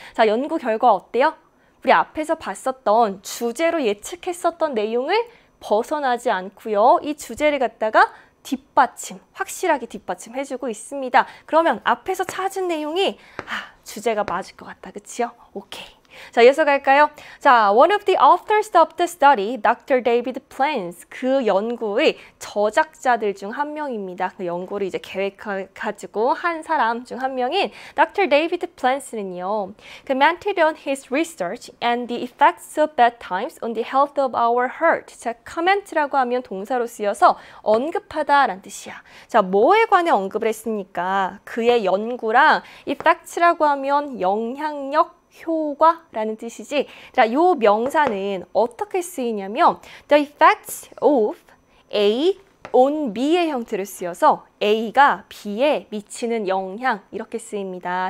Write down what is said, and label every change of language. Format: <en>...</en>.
<ko>자, 연구 결과 어때요? 우리 앞에서 봤었던 주제로 예측했었던 내용을 벗어나지 않고요. 이 주제를 갖다가 확실하게 뒷받침해주고 있습니다. 그러면 앞에서 찾은 내용이 주제가 맞을 것 같다. 그치요? 오케이. 자, 이어서 갈까요? 자,</ko> <en>one of the authors of the study, Dr.</en> <ko>David Plans, 그 연구의 저작자들 중 한 명입니다. 그 연구를 이제 계획해가지고 한 사람 중 한 명인 Dr.</ko> <en>David Plans는요, commented on his research and the effects of bedtimes on the health of our heart.</en> <ko>자, comment라고 하면 동사로 쓰여서 언급하다라는 뜻이야. 자, 뭐에 관해 언급을 했습니까? 그의 연구랑 effects라고 하면 영향력, 효과라는 뜻이지. 자, 요 명사는 어떻게 쓰이냐면 the effects of A on B의 형태로 쓰여서 A가 B에 미치는 영향 이렇게 쓰입니다.</ko>